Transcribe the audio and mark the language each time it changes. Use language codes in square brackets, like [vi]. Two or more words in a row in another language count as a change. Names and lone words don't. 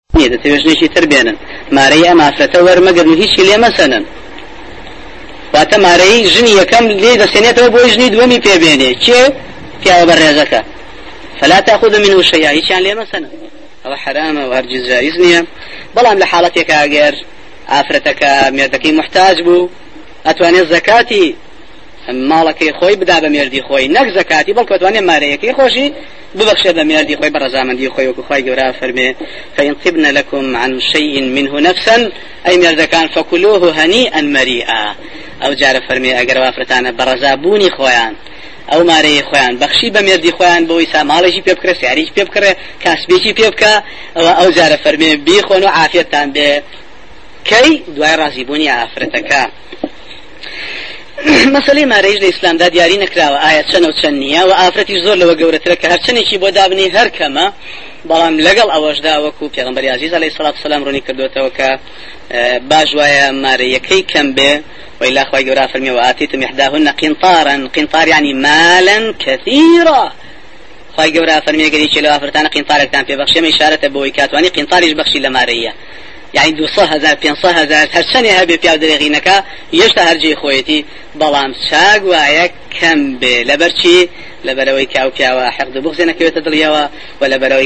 [ckb] دەتەوێژنێکی تر بێنن مارەی ئەم ئافرەتە وەرمەگرن هیچی لێ مەسەنن واتە مارەی ژنی یەکەم لێ دەسێنێتەوە بۆی ژنی دووەمی پێبێنێ کێ پیاوە بەڕێزەکە [ar] فلا تأخذ منه شيئا [ckb] هیچیان لێ مەسەنن ئەوە حرامە و هەرگیز جایز نییە بەڵام لە حاڵەتێکە ئەگەر ئافرەتەکە مێردەکەی محتاج بوو ئەتوانێت زەکاتی ماڵەکەی خۆی بدا بە مێردی خۆی نەک زەکاتی بەڵکو ئەتوانێت مارەیەکەی خۆشی ببەخشێت بە مێردی خۆی بە ڕەزامەندی خۆی وەکو خوای گەورە فەرمێ [ar] فإن طبن لكم عن شيء منه نفسا أي [ckb] مێردەکان [ar] فكلوه هنيئا مريئا [ckb] ئەو جارە فەرمێ ئەگەر ئافرەتانە بە ڕەزابوونی خۆیان ئەو مارەی خۆیان بەخشی بە مێردی خۆیان بۆی ساماڵێکی پێ بکرێ سیارێکی پێ بکرێ کاسبێکی پێ بکە ئەو جارە فەرمێ بیخۆن و عافیەتتان بێ کەی دوای ڕازیبوونی ئافرەتەکە مەسەلەی مارەیش لە ئیسلامدا دیاری نەکراوە ئایا چەند و چەند نییە و ئافرەتیش زۆر لەوە گەورەترە کە هەرچەندێکی بۆ دابنی هەر کەمە بەڵام لەگەڵ ئەوەشدا وەکو پێغەمبەری عەزیز [ar] عەلەیهی سەڵات وسەلام [ckb] ڕوونی کردوێتەوە کە باش وایە مارەیەکەی کەم بێ وإلا خوای گەورە فەرمێ [ar] وآتیتم إحداهن قنطارا قنطار يعني مالا كثيرا [ckb] خوای گەورە فەرمێ گەری چێ لەو ئافرەتانە قنطارێکتان پێ بەخشێمە ئیشارەتە بۆی کاتوانی قنطاریش بەخشی لە مارەیە يعني 200,000 500,000 هەرچەندێ هەبێ پیاو دەرێغینەکە هێشتا هەرجێ خۆیەتی بەڵام چاک وایە کەم بێ لەبەرچی لەبەرەوەی کە ئەو پیاوە حەقد و بوغزێ نەکەوێتە دڵیەوە و لەبەرەوەی